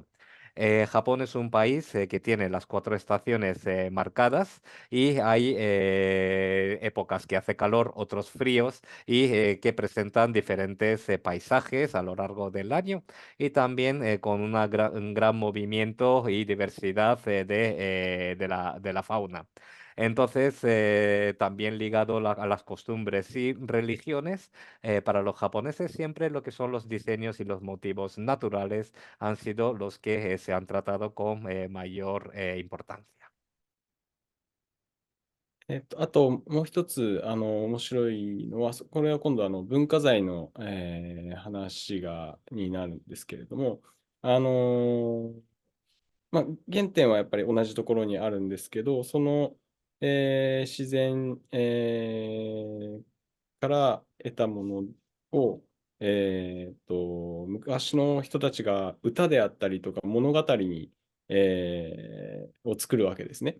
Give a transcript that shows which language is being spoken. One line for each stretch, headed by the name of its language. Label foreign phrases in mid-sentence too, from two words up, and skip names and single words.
Spanish: Japón es un país que tiene las 4 estaciones marcadas y hay épocas que hace calor, otros fríos y que presentan diferentes paisajes a lo largo del año y también con un gran movimiento y diversidad de la fauna. Entonces, también ligado a las costumbres y religiones, para los japoneses siempre lo que son los diseños y los motivos naturales han sido los que se han tratado con mayor importancia.
Japanese: あともう一つ、面白いのは、これは今度文化財の、話になるんですけれども、まあ、原点はやっぱり同じところにあるんですけど、その、自然、から得たものを、昔の人たちが歌であったりとか物語に、を作るわけですね。